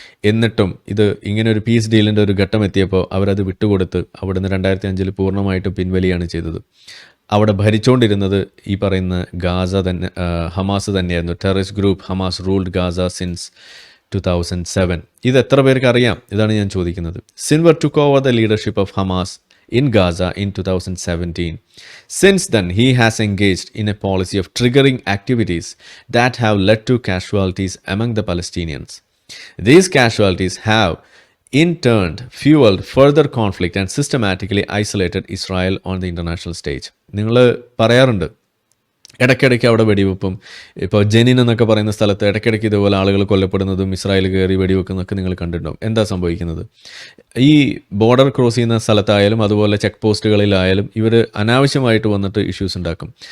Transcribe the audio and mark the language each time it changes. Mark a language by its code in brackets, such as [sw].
[ml] എന്നിട്ടും ഇത് ഇങ്ങനെ ഒരു പീസ് ഡീലിൻ്റെ ഒരു ഘട്ടം എത്തിയപ്പോൾ അവരത് വിട്ടുകൊടുത്ത് അവിടുന്ന് 2005 പൂർണ്ണമായിട്ടും പിൻവലിയാണ് ചെയ്തത്. അവിടെ ഭരിച്ചുകൊണ്ടിരുന്നത് ഈ പറയുന്ന ഗാസ തന്നെ, ഹമാസ് തന്നെയായിരുന്നു. [en] Terrorist group Hamas ruled Gaza since 2007. [ml] ഇത് എത്ര പേർക്ക് അറിയാം? ഇതാണ് ഞാൻ ചോദിക്കുന്നത്. [en] Sinwar took over the leadership of Hamas in Gaza in 2017. Since then, he has engaged in a policy of triggering activities that have led to casualties among the Palestinians. These casualties have in turn fueled further conflict and systematically isolated Israel on the international stage. [ml] നിങ്ങൾ പറയാറുണ്ട് ഇടയ്ക്കിടയ്ക്ക് അവിടെ വെടിവെപ്പും, ഇപ്പോൾ ജെനിൻ എന്നൊക്കെ പറയുന്ന സ്ഥലത്ത് ഇടയ്ക്കിടയ്ക്ക് ഇതുപോലെ ആളുകൾ കൊല്ലപ്പെടുന്നതും ഇസ്രായേൽ കയറി വെടിവെക്കുന്നതൊക്കെ നിങ്ങൾ കണ്ടിട്ടുണ്ടാവും. എന്താ സംഭവിക്കുന്നത്? ഈ ബോർഡർ ക്രോസ് ചെയ്യുന്ന സ്ഥലത്തായാലും അതുപോലെ ചെക്ക് പോസ്റ്റുകളിലായാലും ഇവർ അനാവശ്യമായിട്ട് വന്നിട്ട് ഇഷ്യൂസ് ഉണ്ടാക്കും.